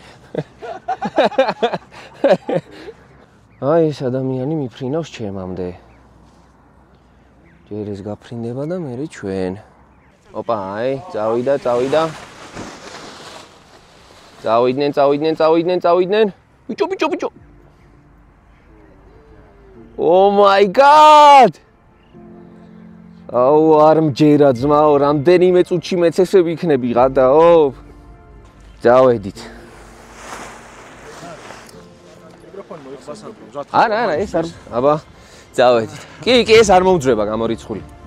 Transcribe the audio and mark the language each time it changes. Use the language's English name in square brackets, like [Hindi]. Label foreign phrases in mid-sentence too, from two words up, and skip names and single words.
[Georgian] აი ეს ადამიანი მიფრინავს ჩემამდე. ჯერ ეს გაფრინდება და მე ჩვენ. ოპა, აი, წავიდა. წავიდნენ. ბიჭო. [English] Oh my god! [Georgian] აუ, არ მჯერა ძმაო, რამდენიმე წუთში მეც ესე ვიქნები გადაო. წავედით. არა, ეს არ, აბა, წავედით. კი, ეს არ მომძრება გამორიცხული.